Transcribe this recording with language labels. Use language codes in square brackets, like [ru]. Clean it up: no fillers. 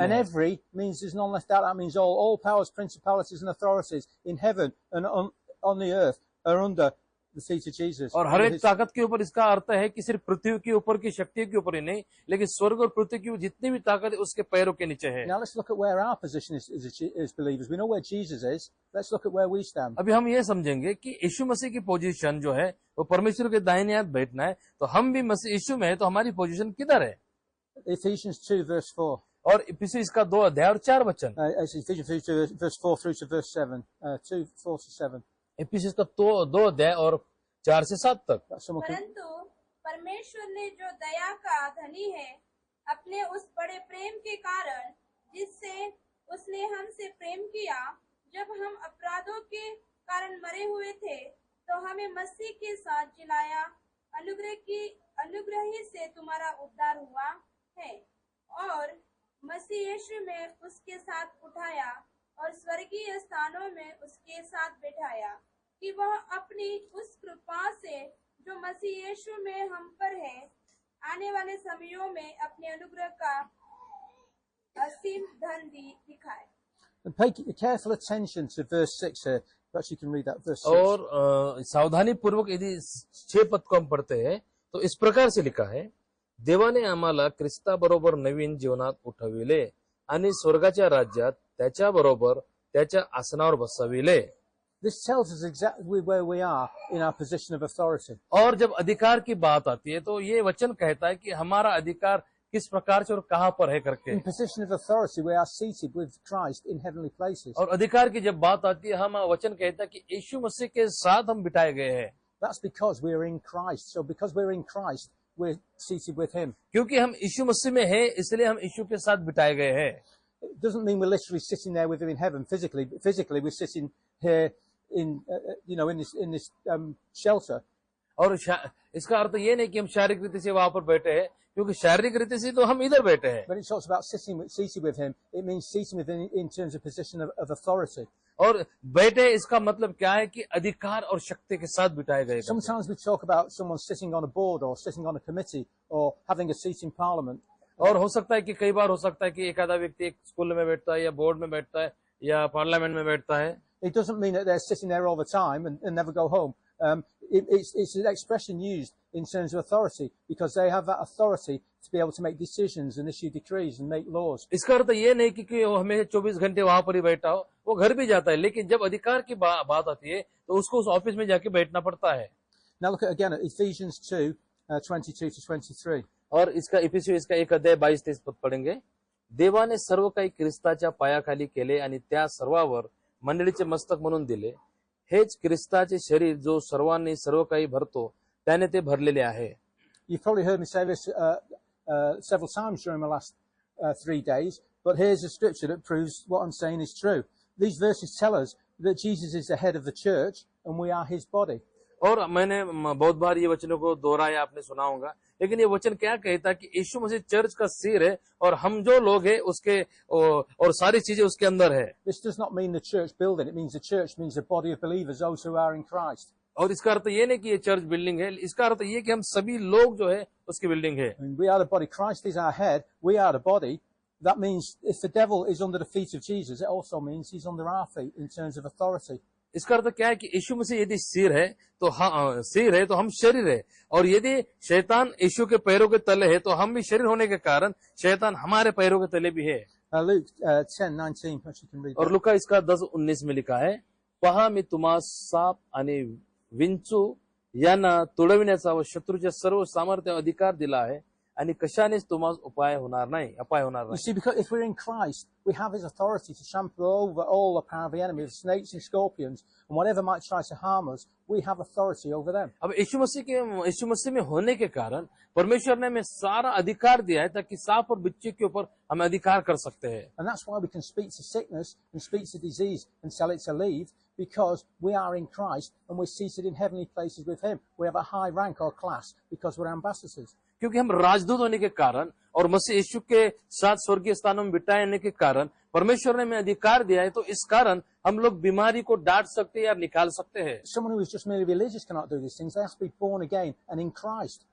[en] And [hi] है। [en] every means there's none left out. That means all powers, principalities, and authorities in heaven and on the earth are under the feet of Jesus. [hi] और हर [en] Under [hi] एक [en] his- [hi] ताकत के ऊपर इसका अर्थ है कि सिर्फ पृथ्वी के ऊपर की शक्तियों के ऊपर ही नहीं, लेकिन स्वर्ग और पृथ्वी की जितनी भी ताकत है उसके पैरों के नीचे है। [en] Now let's look at where our position is as believers. We know where Jesus is. Let's look at where we stand. [hi] अभी हम ये समझेंगे कि यीशु मसीह की पोजीशन जो है वो परमेश्वर के दाहिने हाथ बैठना है, तो हम भी मसीह यीशु में है, तो हमारी पोजीशन किधर है? [en] Ephesians 2 verse 4. [hi] और इफिसी इसका 2 अध्याय और 4 वचन। [en] It's Ephesians 2 verse 4 through to verse 7. 2, 4 to 7. [hi] इफिसी का 2 अध्याय और 4 से 7 तक। [en] That's someone can, [hi] परंतु परमेश्वर ने जो दया का धनी है, अपने उस बड़े प्रेम के कारण जिससे उसने हमसे प्रेम किया, जब हम अपराधों के कारण मरे हुए थे, तो हमें मसीह के साथ जिलाया। अनुग्रह ही से तुम्हारा उद्धार हुआ है, और मसीह यीशु में उसके साथ उठाया और स्वर्गीय स्थानों में उसके साथ बैठाया, कि वह अपनी उस कृपा से जो मसीह यीशु में हम पर है, आने वाले समयों में अपने अनुग्रह का असीम धन दिखाए। [en] and pay careful attention to verse 6 here. Perhaps you can read that verse 6. [hi] और सावधानी पूर्वक यदि 6 पद को हम पढ़ते हैं तो इस प्रकार से लिखा है, [mr] देवाने आम्हाला ख्रिस्ता बरोबर नवीन जीवनात उठविले आणि स्वर्गाच्या राज्यात त्याच्या बरोबर त्याच्या आसनावर बसविले। [en] This tells us exactly where we are in our position of authority. [hi] और जब अधिकार की बात आती है तो ये वचन कहता है कि हमारा अधिकार किस प्रकार से और कहाँ पर है करके। [en] In position of authority, we are seated with Christ in heavenly places. [hi] और अधिकार की जब बात आती है, हम वचन कहता है कि यीशु मसीह के साथ हम बिठाए गए हैं। [en] That's because we are in Christ. So because we're in Christ, we're seated with Him. [hi] क्योंकि हम यीशु मसीह में हैं, इसलिए हम यीशु के साथ बिठाए गए हैं। [en] It doesn't mean we're literally sitting there with Him in heaven physically. Physically, we're sitting here in in this shelter. [hi] और इसका अर्थ ये नहीं कि हम शारीरिक रीति से वहां पर बैठे हैं, क्योंकि शारीरिक रीति से तो हम इधर बैठे हैं। [en] When it talks about seated with Him, it means seated with Him in terms of position of authority. [hi] और बैठे इसका मतलब क्या है कि अधिकार और शक्ति के साथ बिठाए गए। [en] Sometimes we talk about someone sitting on a board or sitting on a committee or having a seat in Parliament. [hi] और हो सकता है कि कई बार हो सकता है कि एक आधा व्यक्ति एक स्कूल में बैठता है या बोर्ड में बैठता है या पार्लियामेंट में बैठता है। [en] It doesn't mean that they're sitting there all the time and never go home. It's an expression used in terms of authority because they have that authority to be able to make decisions and issue decrees and make laws. [hi] इसका अर्थ ये नहीं कि वो हमेशा 24 घंटे वहां पर ही बैठा हो, वो घर भी जाता है, लेकिन जब अधिकार की बात आती है तो उसको उस ऑफिस में जाके बैठना पड़ता है। [en] Now look again at Ephesians 2, 22 to 23. [hi] और इसका इफिसी इसका 1 अध्याय 22-23 पद पढ़ेंगे। [mr] देवाने सर्व काही ख्रिस्ताच्या पायाखाली केले आणि त्या सर्वावर मंडळीचे मस्तक म्हणून दिले। हेच ख्रिस्ताचे शरीर जो सर्वांनी सर्व काही भरतो त्याने ते भरलेले आहे। [en] You've probably heard me say this several times during the last 3 days, but here's a scripture that proves what I'm saying is true. These verses tell us that Jesus is the head of the church and we are His body. [hi] और मैंने बहुत बार ये वचनों को दोहराया, आपने सुना होगा, लेकिन ये वचन क्या कहता है कि यीशु मसीह चर्च का सिर है और हम जो लोग हैं उसके और सारी चीजें उसके अंदर है। [en] This does not mean the church building. It means the church means the body of believers, those who are in Christ. [hi] और इसका अर्थ ये नहीं कि ये चर्च बिल्डिंग है, इसका अर्थ ये कि हम सभी लोग जो है उसकी बिल्डिंग है। [en] I mean, we are the body. Christ is our head. We are the body. That means if the devil is under the feet of Jesus, it also means he's under our feet in terms of authority. [hi] इसका अर्थ क्या है कि यीशु मसीह यदि सिर है तो हम शरीर है, और यदि शैतान यीशु के पैरों के तले है तो हम भी शरीर होने के कारण शैतान हमारे पैरों के तले भी है। [en] Luke 10:19, perhaps you can read [hi] और [en] that. [hi] लुका इसका 10:19 में लिखा है, [mr] पहा मी तुम्हा साप आणि विंचू यांना तुडविण्याचा व शत्रूच्या सर्व सामर्थ्य अधिकार दिला आहे आणि कशानेच तुम्हाला अपाय होणार [en] You [mr] नाही। [en] see, because if we're in Christ, we have His authority to trample over all the power of the enemy, the snakes and scorpions, and whatever might try to harm us, we have authority over them. [hi] अब यीशु मसीह में होने के कारण परमेश्वर ने हमें सारा अधिकार दिया है ताकि सांप और बिच्छू के ऊपर हम अधिकार कर सकते हैं। [en] And that's why we can speak to sickness and speak to disease and tell it to leave, because we are in Christ and we're seated in heavenly places with Him. We have a high rank or class because we're ambassadors. [hi] क्योंकि हम राजदूत होने के कारण और मसीह यीशु के साथ स्वर्गीय स्थानों में बिठाने के कारण परमेश्वर ने हमें अधिकार दिया है, तो इस कारण हम लोग बीमारी को डांट सकते हैं या निकाल सकते हैं। [en] Someone who is just merely religious cannot do these things. They have to be born again and in Christ.